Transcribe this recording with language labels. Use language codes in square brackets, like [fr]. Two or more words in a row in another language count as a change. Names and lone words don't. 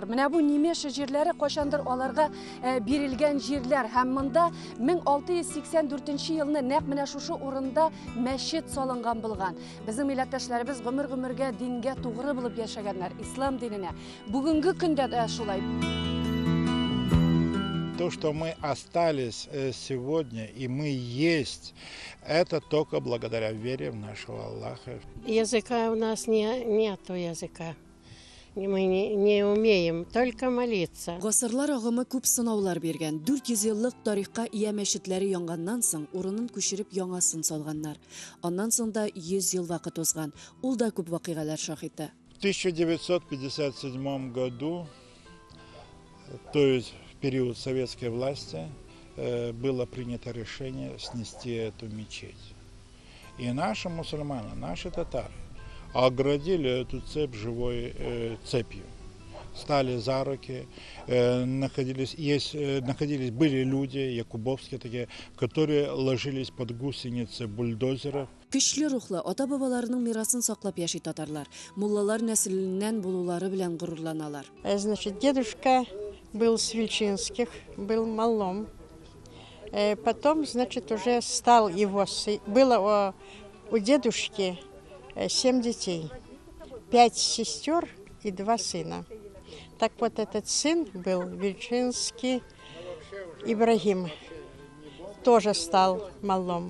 [tt] Менә бу Немеша җирләре кайчандыр аларга бирелгән җирләр һәм монда 1684 елны нәкъ менә шушы урында мәчет салынган булган. Безнең милләттәшләребез гомер-гомергә дингә тугры булып яшәгәннәр, ислам диненә. Бүгенге көндә дә шулай. [ru] То, что мы остались сегодня и мы есть, это только благодаря вере в нашего Аллаха. Языка у нас нету языка. Мы не умеем, только молиться. [tt] Гасырлар агымы күп сынаулар биргән. 400 еллык тарихка ия мәчетләре янганнан соң урынын күчереп яңасын салганнар. Аннан соң да 100 ел вакыт узган. Ул да күп вакыйгалар шаһиты. [ru] В 1957 году, то есть в период советской власти, было принято решение снести эту мечеть. И наши мусульмане, наши татары оградили эту цепь живой цепью. Стали за руки, были люди, якубовские такие, которые ложились под гусеницы бульдозеров. [tt] Көчле рухлы ата-бабаларының мирасын саклап яши татарлар. Муллалар нәселеннән булулары белән горурланалар. [ru] Значит, дедушка был с Вильчинских, был малом. Потом, значит, уже стал его сын. Было у дедушки 7 детей, 5 сестер и 2 сына. Так вот, этот сын был Вильчинский Ибрагим, тоже стал малом.